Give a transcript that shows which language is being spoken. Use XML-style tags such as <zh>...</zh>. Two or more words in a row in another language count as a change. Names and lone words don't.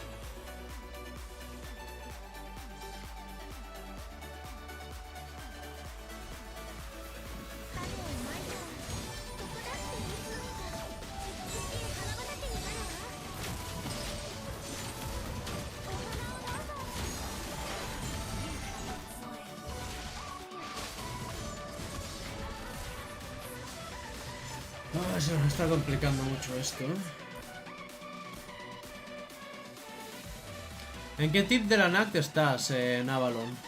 <ja>種をまいたらここだっていつの日か美しい花畑になるわ。お花をどうぞ。</ja> <es>Ah, se nos está complicando mucho esto, ¿eh? ¿En qué tip de la Nact estás, Avalon?</es>